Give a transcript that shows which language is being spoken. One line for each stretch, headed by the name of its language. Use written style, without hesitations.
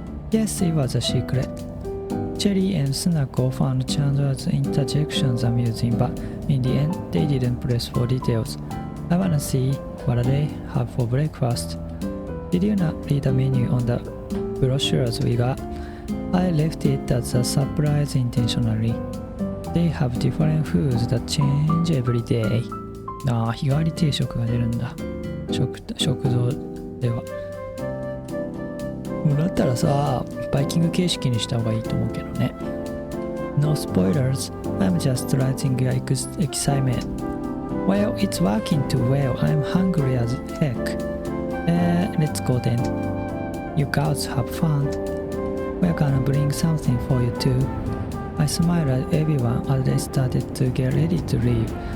English: Yes, it was a secret. Cherry and Sunako found Chandler's interjections amusing, but in the end, they didn't press for details. I wanna see what they have for breakfast. Did you not read the menu on the brochures we got? I left it as a surprise intentionally. They have different foods that change every day.
Japanese: 日替わり定食が出るんだ。食堂では。もうだったらさ、バイキング形式にした方がいいと思うけどね。
English: No spoilers. I'm just writing your excitement. Well, it's working too well. I'm hungry as heck. Let's go then. You guys have fun. We're gonna bring something for you too. I smiled at everyone as they started to get ready to leave.